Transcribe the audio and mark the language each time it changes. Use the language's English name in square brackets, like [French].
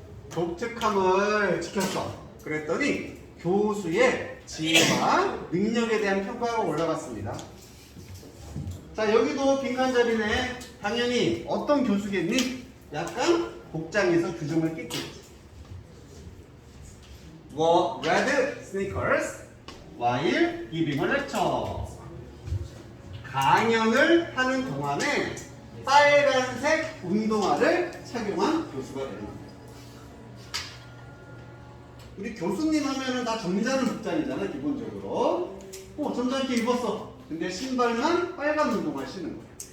[Korean] 독특함을 지켰어. 그랬더니 교수의 지위와 능력에 대한 평가가 올라갔습니다. 자, 여기도 빈칸 자리네. 당연히 어떤 교수겠니? 약간 복장에서 규정을 깼겠지. [English] Wore red sneakers while giving a lecture. [Korean] 강연을 하는 동안에 빨간색 운동화를 착용한 교수가 되는 겁니다. 우리 교수님 하면은 다 점잖은 복장이잖아, 기본적으로. 점잖게 입었어. 근데 신발만 빨간 운동화 신는 거야.